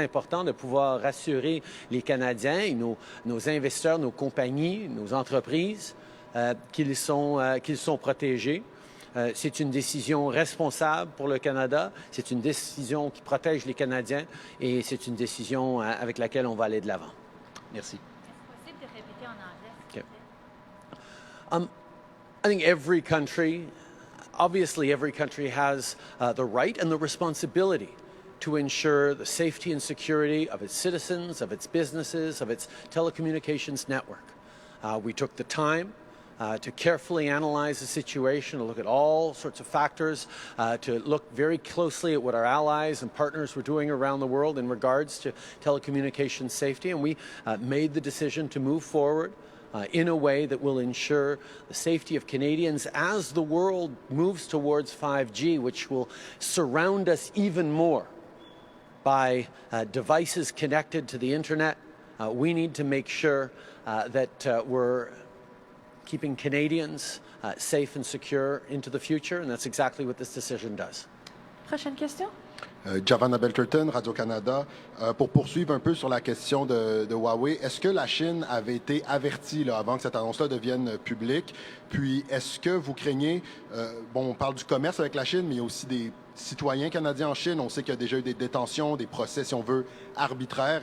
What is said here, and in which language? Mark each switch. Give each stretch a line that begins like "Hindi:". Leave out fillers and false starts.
French: C'est important de pouvoir rassurer les Canadiens et nos investisseurs, nos compagnies, nos entreprises qu'ils sont protégés. C'est une décision responsable pour le Canada, c'est une décision qui protège les Canadiens et c'est une décision avec laquelle on va aller de l'avant. Merci. Est-ce possible de répéter en anglais, s'il vous plaît?
English: I think every country, obviously every country has the right and the responsibility to ensure the safety and security of its citizens, of its businesses, of its telecommunications network. We took the time to carefully analyze the situation, to look at all sorts of factors, to look very closely at what our allies and partners were doing around the world in regards to telecommunications safety, and we made the decision to move forward in a way that will ensure the safety of Canadians as the world moves towards 5G, which will surround us even more by devices connected to the internet. We need to make sure that we're keeping Canadians safe and secure into the future, and that's exactly what this decision does.
French: Prochaine question. Javan Abelkerton, Radio-Canada. Pour poursuivre un peu sur la question de Huawei, est-ce que la Chine avait été avertie là, avant que cette annonce-là devienne publique? Puis, est-ce que vous craignez, bon, on parle du commerce avec la Chine, mais il y a aussi des citoyens canadiens en Chine. On sait qu'il y a déjà eu des détentions, des procès, si on veut, arbitraires.